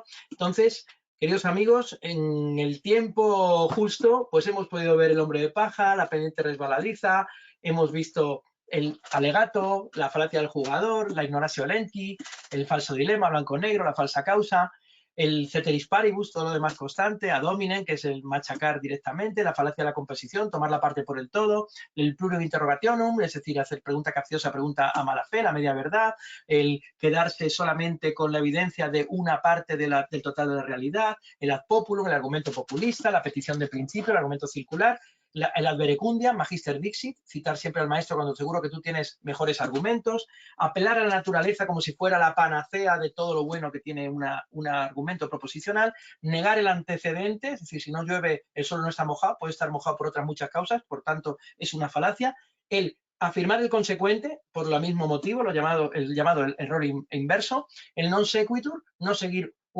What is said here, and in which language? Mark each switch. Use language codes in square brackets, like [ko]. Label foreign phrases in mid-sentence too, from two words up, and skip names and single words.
[es] Entonces, queridos amigos, en el tiempo justo pues hemos podido ver El hombre de paja, La pendiente resbaladiza, hemos visto el alegato, la falacia del jugador, la [la] ignoratio elenchi, [es] el falso dilema, blanco-negro, la falsa causa, el [la] ceteris paribus, [es] todo lo demás constante, ad hominem, que es el machacar directamente, la falacia de la composición, tomar la parte por el todo, el [la] plurium interrogationum, [es] es decir, hacer pregunta capciosa, pregunta a mala fe, la media verdad, el quedarse solamente con la evidencia de una parte del total de la realidad, el [la] ad populum, [es] el argumento populista, la petición de principio, el argumento circular, el [la] ad verecundia, magister dixit, [es] citar siempre al maestro cuando seguro que tú tienes mejores argumentos, apelar a la naturaleza como si fuera la panacea de todo lo bueno que tiene un argumento proposicional, negar el antecedente, es decir, si no llueve el suelo no está mojado, puede estar mojado por otras muchas causas, por tanto es una falacia, el afirmar el consecuente por el mismo motivo, el llamado error inverso, el [la] non sequitur, [es] no seguir